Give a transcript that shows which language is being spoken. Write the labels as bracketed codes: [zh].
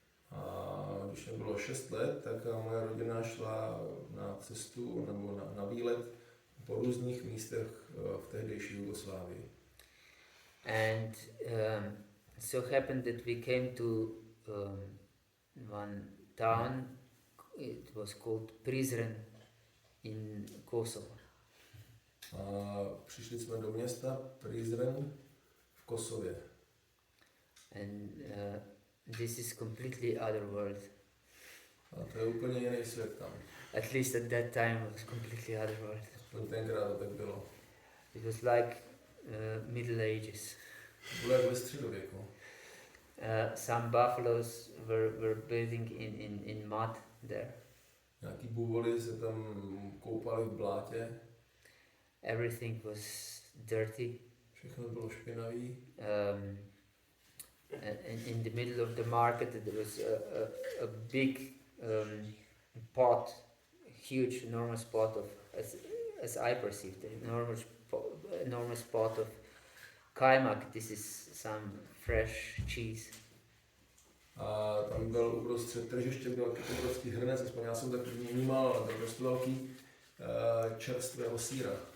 [cs] A když mi bylo 6 let, tak moje rodina šla na cestu nebo na výlet po různých místech v tehdejší Jugoslávii. [en] And so happened that we came to one town. It was called Prizren in Kosovo. [cs] A přišli jsme do města Prizren v Kosově. [en] And this is completely other world. [cs] A to je úplně jiný svět tam. [en] At least at that time it was completely other world. [cs] Tenkrát to tak bylo. [en] It was like Middle Ages. [cs] Bylo jak ve středověku. [en] Some buffaloes were bathing in mud there. [cs] Nějaký bůvoly se tam koupali v blátě. [en] Everything was dirty. [cs] Všechno bylo špinavý. [en] And in the middle of the market there was a big pot, huge, enormous pot of, as I perceived, an enormous pot of kaimak. This is some fresh cheese. [cs] A tam byl uprostřed tržiště, byl obrovský hrnec, aspoň já jsem tak vnímal, ale byl dost velký, čerstvého sýra.